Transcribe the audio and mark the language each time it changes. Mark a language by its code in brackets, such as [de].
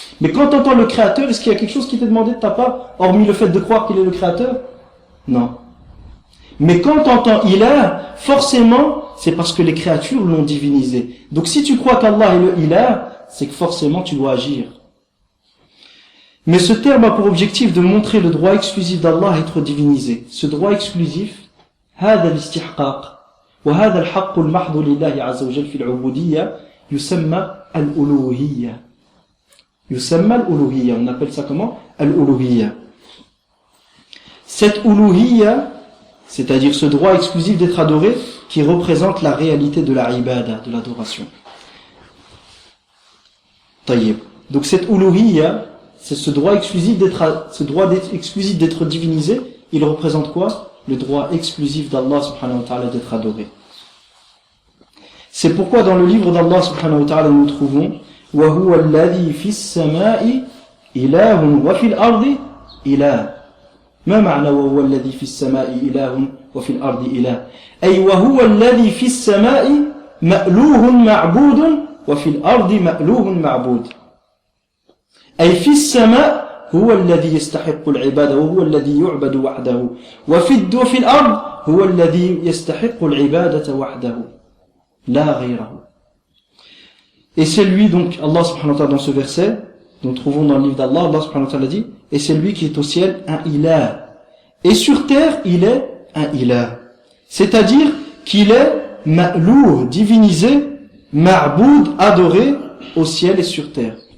[fr] Mais quand tu entends le créateur, est-ce qu'il y a quelque chose qui t'est demandé de ta part, hormis le fait de croire qu'il est le créateur? Non. Mais quand tu entends ilah, forcément, c'est parce que les créatures l'ont divinisé. Donc si tu crois qu'Allah est le ilah, c'est que forcément tu dois agir. Mais ce terme a pour objectif de montrer le droit exclusif d'Allah à être divinisé. Ce droit exclusif, [ar] هذا الاستحقاق وهذا الحق المحض لله عز وجل في العبودية يسمى الألوهية. يسمى الألوهية. [fr] On appelle ça comment? Al-Uluhiyya. Cette Uluhiyya, c'est-à-dire ce droit exclusif d'être adoré, qui représente la réalité de la ibada, de l'adoration. Tayyib. Donc cette Uluhiyya, c'est ce droit exclusif d'être divinisé, il représente quoi? Le droit exclusif d'Allah subhanahu wa ta'ala d'être adoré. C'est pourquoi dans le livre d'Allah subhanahu wa ta'ala nous trouvons [ar] وَهُوَ الَّذِي فِي السَّمَاءِ إِلَهٌ وَفِي الْأَرْضِ إِلَهٌ. ما معنى وهو الذي في السماء إله وفي الأرض إله؟ أي وهو الذي في السماء مألوه معبود وفي الأرض مألوه معبود. أي في السماء هو الذي يستحق العبادة وهو الذي يعبد وحده وفي الأرض هو الذي يستحق العبادة وحده لا غيره. [fr] Et c'est lui donc, Allah subhanahu wa ta'ala dans ce verset, nous trouvons dans le livre d'Allah, Allah subhanahu wa ta'ala dit, et c'est lui qui est au ciel un ilah. Et sur terre, il est un ilah. C'est-à-dire qu'il est ma'louh, divinisé, ma'boud, adoré au ciel et sur terre.